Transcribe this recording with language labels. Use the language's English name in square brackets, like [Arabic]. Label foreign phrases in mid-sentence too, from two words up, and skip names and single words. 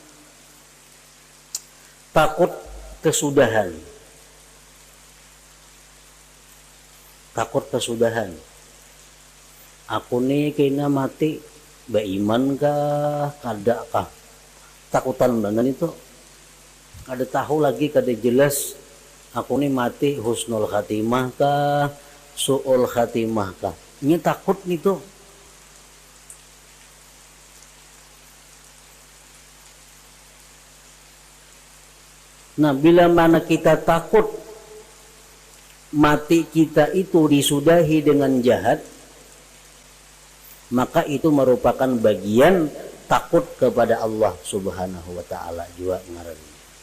[Banjar] Takut kesudahan. Takut kesudahan. Aku nih kena mati, beriman kah, kada kah? Takutan banget itu. Kada tahu lagi, kada jelas. Aku nih mati [Arabic] حسن الخاتمة [Banjar] kah, [Arabic] سوء الخاتمة [Banjar] kah? Ini takut itu. Nah, bila mana kita takut mati kita itu disudahi dengan jahat, maka itu merupakan bagian takut kepada Allah [Arabic] سبحانه وتعالى [Banjar] juga ngarannya.